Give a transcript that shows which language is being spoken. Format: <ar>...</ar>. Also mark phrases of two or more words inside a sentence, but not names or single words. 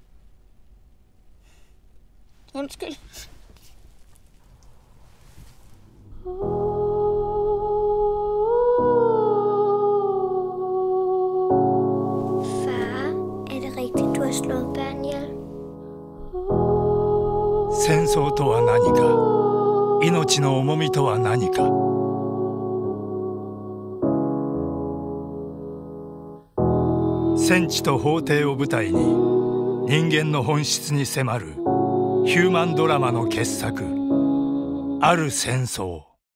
<da>Undskyld. Far, er det rigtigt, du har slået børn ihjel?</da> <ja>戦争とは何か、命の重みとは何か。戦地と法廷を舞台に人間の本質に迫るヒューマンドラマの傑作、ある戦争。</ja>